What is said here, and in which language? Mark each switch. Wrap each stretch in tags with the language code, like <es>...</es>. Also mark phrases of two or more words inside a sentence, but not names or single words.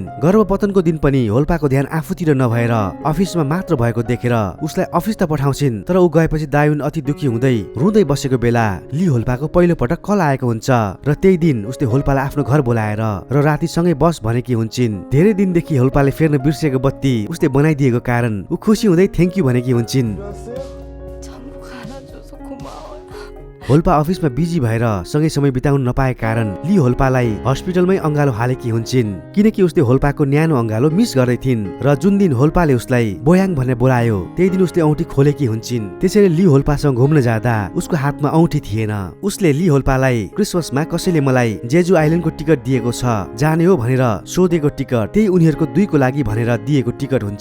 <ne>गर्भपतनको दिन पनि होल्पाको ध्यान आफूतिर नभएर अफिसमा मात्र भएको देखेर उसलाई अफिस त पठाउँछिन्। तर ऊ गएपछि दायुन अति दुखी हुँदै रुँदै बसेको बेला ली होल्पाको पहिलो पटक कल आएको हुन्छ र त्यही दिन उसले होल्पालाई आफ्नो घर बोलाएर र राति सँगै बस भनेकी हुन्छन्। धेरै दिनदेखि होल्पाले फेर्न बिर्सेको बत्ती उसले बनाइदिएको कारण ऊ खुसी हुँदै थ्याङ्क यू भनेकी हुन्छन्।</ne> <ko>전부 갈아줘서 고마워요.</ko> <ne>होल्पा अफिसमा बिजी भएर सँगै समय बिताउन नपाएको कारण ली होल्पालाई हस्पिटलमै अंगालो हालेकी हुन्छन् किनकि उसले होल्पाको न्यानो अंगालो मिस गर्दै थिइन् र जुन दिन होल्पाले उसलाई बोयाङ भनेर बोलायो त्यही दिन उसले औँठी खोलेकी हुन्छन्। त्यसैले ली होल्पासँग घुम्न जाँदा उसको हातमा औँठी थिएन। उसले ली होल्पालाई क्रिसमसमा कसैले मलाई जेजु आइल्यान्डको टिकट दिएको छ जाने हो भनेर सोधेको टिकट त्यही उनीहरूको दुईको लागि भनेर दिएको टिकट हुन्छ।</ne>